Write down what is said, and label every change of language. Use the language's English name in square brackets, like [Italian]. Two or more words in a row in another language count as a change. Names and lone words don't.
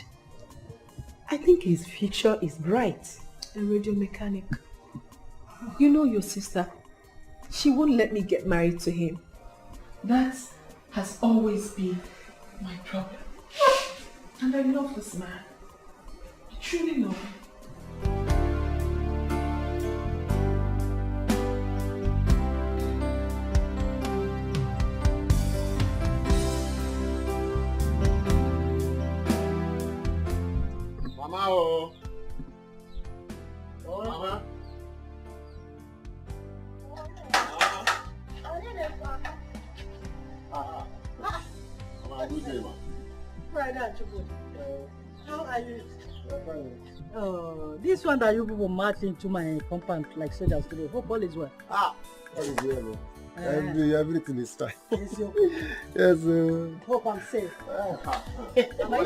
[English] I think his future is bright. A radio mechanic. You know your sister. She won't let me get married to him. That has always been my problem. And I love this man. I truly love him. Mama, oh. Mama. Mama, good day, ma. How are you? This one that you people marched into my compound like soldiers today. Hope all is well. All is well, man. Everything is fine. Yes, okay. Yes, Hope I'm safe. Am I